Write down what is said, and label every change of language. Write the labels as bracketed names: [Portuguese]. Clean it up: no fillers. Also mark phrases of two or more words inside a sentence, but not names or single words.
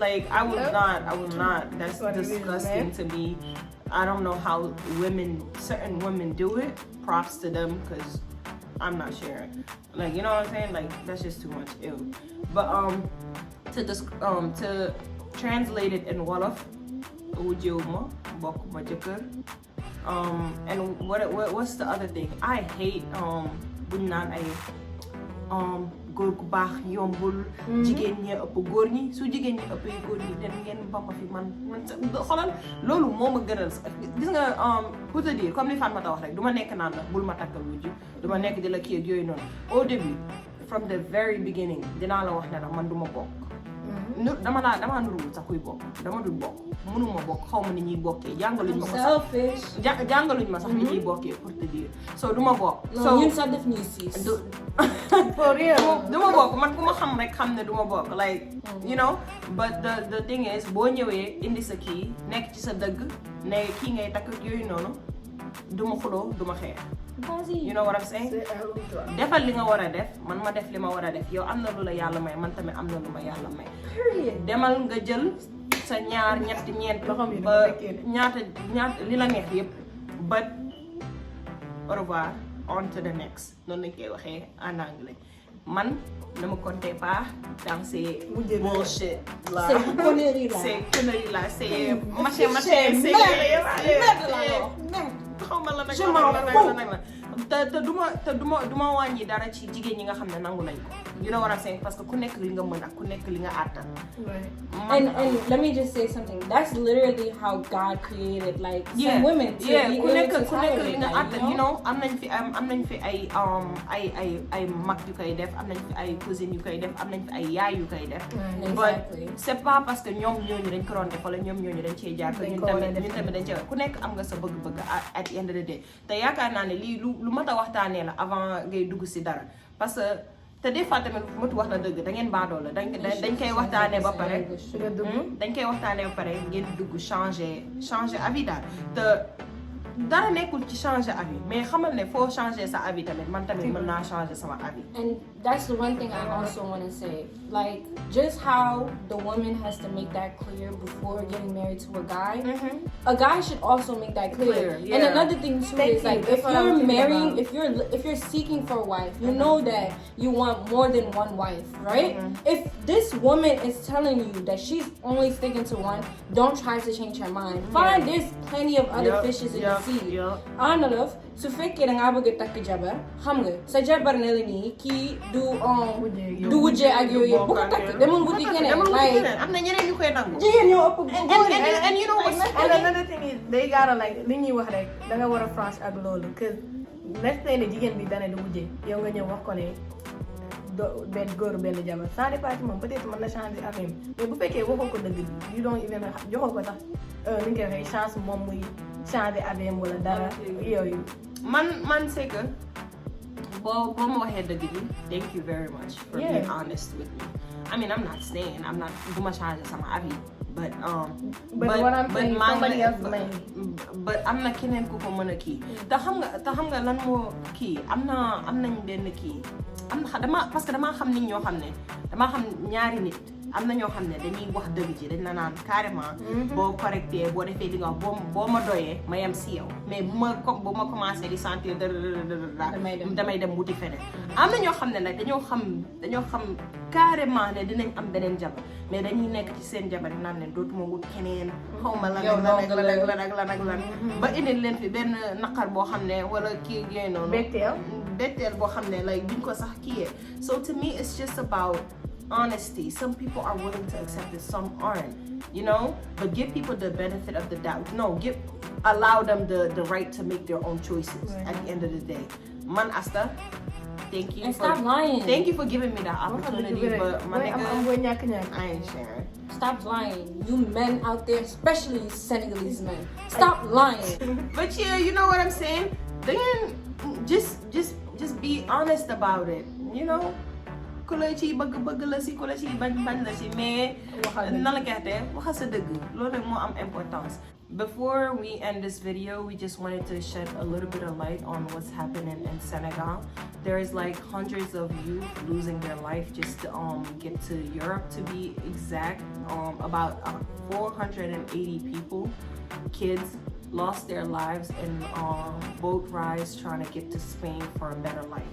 [English] Like, I will not. That's disgusting to me. I don't know how certain women do it. Props to them, because I'm not sharing. Like, you know what I'm saying? Like, that's just too much. Ew. But to translate it in Wolof, [Wolof] wujewuma bokuma jëkkër. [English] And what's the other thing? I hate [Wolof] buñ naan ay góor gu baax yombul. Jigéen ñi ëpp góor ñi, su jigéen ñi ëppee góor ñi dem ngeen bokk fi man xoolal loolu moo ma gënal. Gis nga [French] pour te dire comme [Wolof] li Fatmata wax rek du ma nekk naan la bul ma takkal wujju, du ma nekk di la kii ak yooyu noonu. [French] Au début, [English] from the very beginning, [Wolof] dinaa la wax ne la man du ma bokk. dama nuru sax kuy bokk, dama dul bokk, mënuma bokk, xaw ma ni ñuy bokkee, jàngaluñ ma ko sax jàngaluñ ma sax ni ñuy bokkee [French] pour te dire. [Wolof] So du ma bokk. So ñun sax def ñuy siis. [English] For real. [Wolof] Du ma bokk, man ku ma xam rek xam ne du ma bokk, [English] like you know. But the thing is, [Wolof] boo ñëwee indi sa kii nekk ci sa dëgg ne kii ngay takk ak yooyu noonu, du ma xuloo, du ma xeex. [English] You know what I'm saying? [Wolof] Defal li nga war a def, man ma def li ma war a def. Yow am na lu la yàlla may, man tamit am na lu ma yàlla may. Demal nga jël sa ñaar ñetti ñeent ba ñaata li la neex yëpp. [English] But [French] au revoir, [English] on to the next. [Wolof] Noonu lañ koy waxee [French] en anglais. Man ne me comptez pas dans ces bullshit là. C'est conneries là. C'est conneries là. C'est machin. C'est je m'en fous. [Wolof] te duma wàññi dara ci jigéen ñi nga xam ne nangu nañ ko. [English] You know what I'm saying? [French] Parce que [Wolof] ku nekk li nga mën ak ku nekk li nga àttan. [English] And let me just say something. That's literally how God created like some women to be [Wolof] ku nekk li nga [English] like, [Wolof] àttan. [English] You know, [Wolof] am nañ fi ay mag yu koy def, am nañ fi ay cousine yu koy def, am nañ fi ay yaay yu koy def. But [French] c'est pas parce que [Wolof] ñoom ñooñu dañ ko doon def wala ñoom ñooñu dañ cee jaar ko ñun tamit dañ cee ku nekk am nga sa bëgg-bëgg [English] at the end of the day. [Wolof] Te yaakaar naa ne lii lu mat a waxtaanee la avant ngay dugg si dara, [French] parce que [Wolof] te [French] des fois [Wolof] tamit matu wax na dëgg da ngeen baadoo la dañ koy waxtaanee ba pare dañ koy waxtaanee ba pare ngeen dugg [French] changer avis [Wolof] daal. Te dara nekkul ci [French] changer avis, [Wolof] mais xamal ne foo changer sa avis tamit man tamit mën naa changer sama avis. [English] And that's the one thing I also want to say, like just how the woman has to make that clear before getting married to a guy. A guy should also make that clear. And another thing too is like if you're marrying, if you're seeking for a wife, you know that you want more than one wife, right? If this woman is telling you that she's only sticking to one, don't try to change her mind. Fine, there's plenty of other fishes in the sea. [Wolof] Analof, su fekkee da ngaa bëgg a takk jabar, xam nga sa jabar ne la nii kii du wujjee ak yooyu yëpp bu ko takk demal wuti keneen. [English] Like [Wolof] am na ñeneen ñu koy nangu. Jigéen ñoo ëpp góor [English] and you know what? And another thing is they gotta like [Wolof] li ñuy wax rek da nga war a franche ak loolu, cause let's say ne jigéen bi dana du wujjee yow nga ñëw wax ko ne benn góor benn jabar [French] ça dépend [Wolof] ci moom peut-être mën na [French] changer affaire [Wolof] mais bu fekkee waxoo ko dëgg [English] you don't even [Wolof] joxoo ko sax ni nga koy waxee chance moom muy [French] changer affaire [Wolof] wala dara yooyu. [English] Man [French] c'est que [Wolof] boo ma waxee dëgg ji [English] thank you very much for being honest with me. I mean I'm not saying [Wolof] du ma changer sama avis, [English] but what I'm saying somebody else may. [Wolof] But am na keneen ku ko mën a kii. te xam nga lan moo kii am nañ benn kii [French] parce que [Wolof] damaa xam nit ñoo xam ne damaa xam ñaari nit am na ñoo xam ne dañuy wax dëgg ji dañ la naan carrément boo correcté boo defee li nga wax boo ma doyee ma yem si yow, mais bu ma commencé di sentir damay dem wuti feneen. Am na ñoo xam ne nag dañoo xam carrément ne dinañ am beneen jabar mais dañuy nekk ci seen jabar naan leen dootuma wut keneen xawma lan ba indil leen fi benn naqar boo xam ne wala kii yooyu noonu betteel boo xam ne like duñ ko sax kiyee. [English] So to me it's just about honesty. Some people are willing to accept it, some aren't, you know, but give people the benefit of the doubt. Allow them the right to make their own choices at the end of the day. Man Asta, thank you. And stop lying. Thank you for giving me that opportunity, but my nigga, I ain't sharing. Stop lying. You men out there, especially Senegalese men, stop lying. But yeah, you know what I'm saying? Then just be honest about it. You know? [Wolof] Ku la ci bëgg la si ku la ci bañ la si mais nan la gerte waxal sa dëgg loolu rek moo am importance. [English] Before we end this video, we just wanted to shed a little bit of light on what's happening in Senegal. There is like hundreds of youth losing their life just to get to Europe, to be exact. About 480 people, kids, lost their lives in boat rides trying to get to Spain for a better life.